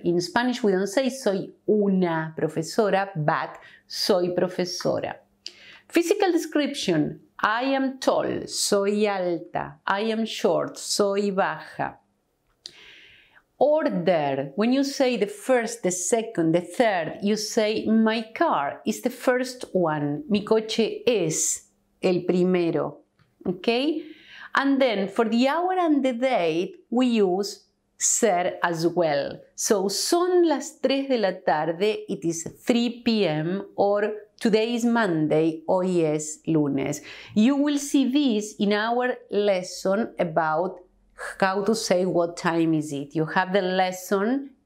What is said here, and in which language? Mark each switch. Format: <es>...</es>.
<en>In Spanish we don't say</en> <es>soy una profesora,</es> <en>but</en> <es>soy profesora.</es> <en>Physical description. I am tall,</en> <es>soy alta.</es> <en>I am short,</en> <es>soy baja.</es> <en>Order. When you say the first, the second, the third, you say my car is the first one.</en> <es>Mi coche es el primero, okay?</es> <en>And then for the hour and the date, we use ser as well.</en> <es>So, son las 3 de la tarde,</es> <en>it is 3 p.m. or today is Monday,</en> <es>hoy es lunes.</es> <en>You will see this in our lesson about how to say what time is it. You have the lesson</en>